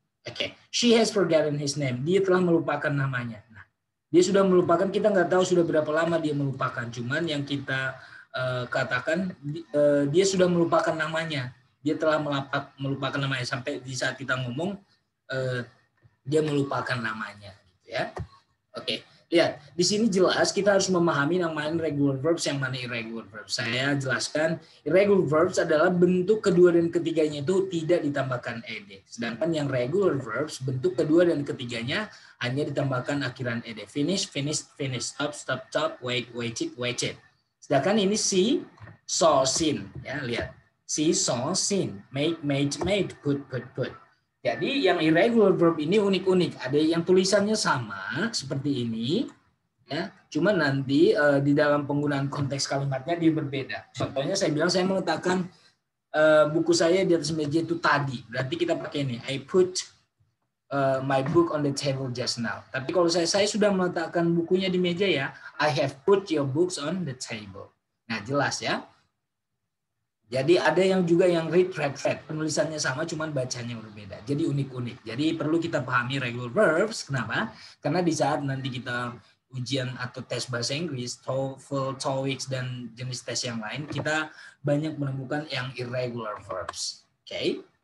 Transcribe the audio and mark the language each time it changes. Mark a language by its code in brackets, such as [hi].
[en] Oke, she has forgotten his name. [id] Dia telah melupakan namanya. Nah, dia sudah melupakan, kita nggak tahu sudah berapa lama dia melupakan. Cuman yang kita katakan dia sudah melupakan namanya. Dia telah melupakan namanya, sampai di saat kita ngomong dia melupakan namanya, gitu ya. Oke, lihat di sini jelas kita harus memahami yang mana regular verbs, yang mana irregular verbs. Saya jelaskan, irregular verbs adalah bentuk kedua dan ketiganya itu tidak ditambahkan ed, sedangkan yang regular verbs bentuk kedua dan ketiganya hanya ditambahkan akhiran ed. [en] Finish, finish, finish, stop, stop, stop, wait, wait it, wait it. [id] Sedangkan ini [en] see, saw, seen, [id] ya, lihat. [en] See, saw, seen, make, made, made, put, put, put. [id] Jadi yang irregular verb ini unik-unik. Ada yang tulisannya sama seperti ini, ya. Cuma nanti di dalam penggunaan konteks kalimatnya dia berbeda. Contohnya saya bilang saya meletakkan buku saya di atas meja itu tadi. Berarti kita pakai ini. [en] I put my book on the table just now. [id] Tapi kalau saya sudah meletakkan bukunya di meja ya. [en] I have put your books on the table. [id] Nah, jelas ya. Jadi ada yang juga yang read, penulisannya sama, cuman bacanya berbeda. Jadi unik-unik. Jadi perlu kita pahami regular verbs. Kenapa? Karena di saat nanti kita ujian atau tes bahasa Inggris, TOEFL, TOEIC, dan jenis tes yang lain, kita banyak menemukan yang irregular verbs. Oke?